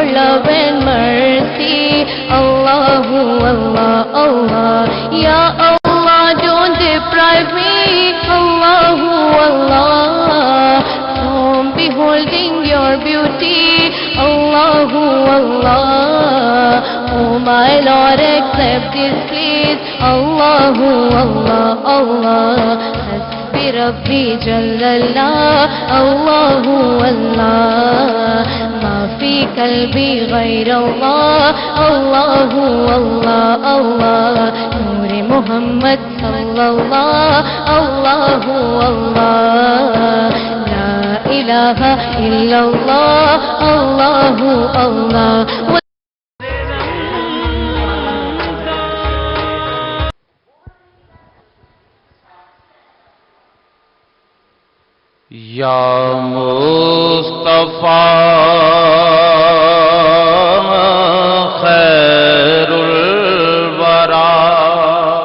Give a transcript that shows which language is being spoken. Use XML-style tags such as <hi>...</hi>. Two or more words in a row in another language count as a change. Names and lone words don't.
<en>love and mercy,</en> <ar>الله الله، الله، يا الله,</ar> <en>don't deprive me,</en> <ar>الله الله,</ar> <en>from beholding your beauty,</en> <ar>الله الله,</ar> <en>oh my Lord, accept this please,</en> <ar>الله الله، الله. ربي جل الله الله الله ما في قلبي غير الله الله الله الله نور محمد صلى الله الله الله لا إله إلا الله الله الله یا مصطفیٰ خیر الورا</ar>